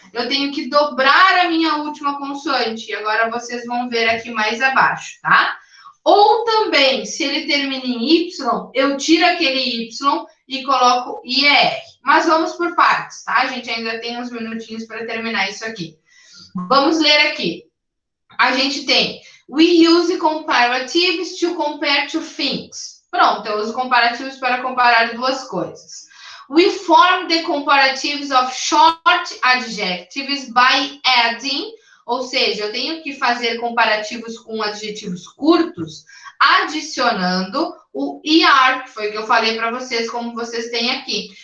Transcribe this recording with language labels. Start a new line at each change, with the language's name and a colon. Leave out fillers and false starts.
Portuguese: Eu tenho que dobrar a minha última consoante. E agora vocês vão ver aqui mais abaixo, tá? Ou também, se ele termina em Y, eu tiro aquele Y e coloco IR. Mas vamos por partes, tá? A gente ainda tem uns minutinhos para terminar isso aqui. Vamos ler aqui. A gente tem:
English: we use comparatives to compare two things.
Portuguese: Pronto, eu uso comparativos para comparar duas coisas.
English: We form the comparatives of short adjectives by adding,
Portuguese: ou seja, eu tenho que fazer comparativos com adjetivos curtos, adicionando o ER, que foi o que eu falei para vocês, como vocês têm aqui.